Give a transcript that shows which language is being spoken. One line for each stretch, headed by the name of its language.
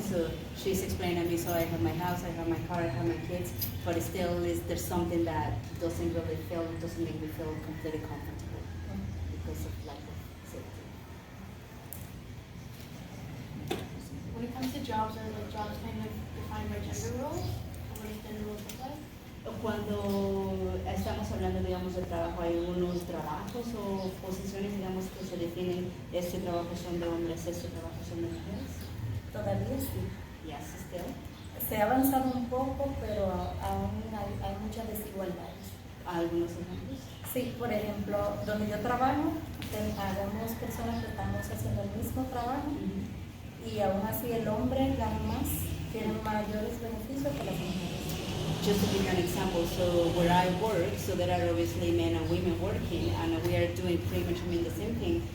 English: So she's explaining to me, so I have my house, I have my car, I have my kids, but still there's something that doesn't make me feel completely comfortable because of lack of safety. When it comes to jobs, are like jobs kind of defined by gender roles? What does gender roles look like?
Spanish: Cuando estamos hablando, digamos, de trabajo, hay unos trabajos o posiciones, digamos, que se definen, este trabajo son de hombres, este trabajo son de mujeres. Todavía sí.
English: Yes, still.
Spanish: Se ha avanzado un poco, pero aún hay muchas desigualdades. Algunos ejemplos. Sí, por ejemplo, donde yo trabajo, habemos personas que estamos haciendo el mismo trabajo y aún así el hombre gana más, tiene mayores beneficios que las mujeres.
English: Just to give you an example, so where I work, so there are obviously men and women working, and we are doing pretty much the same thing.